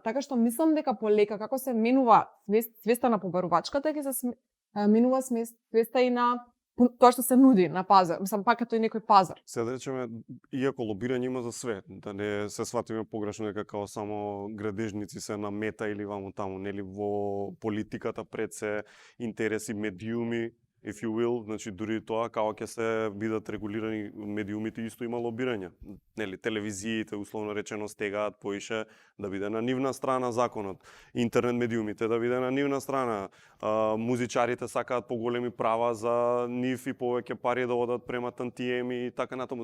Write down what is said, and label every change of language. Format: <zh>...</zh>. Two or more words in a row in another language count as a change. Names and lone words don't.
<mk>Така што мислам дека полека како се менува свеста на побарувачката, ќе се менува свеста и на тоа што се нуди на пазар. Мислам, пак е тој некој пазар. Се да речеме, иако лобирање има за све, да не се сватиме погрешно дека како само градежници се на мета или ваму таму, нели во политиката пред се интереси медиуми,</mk> <en>if you will,</en> <mk>значи дури тоа како ќе се бидат регулирани медиумите исто има лобирање. Нели телевизиите условно речено стегаат поише да биде на нивна страна законот, интернет медиумите да биде на нивна страна, музичарите сакаат поголеми права за нив и повеќе пари да одат према тантиеми и така натаму.</mk>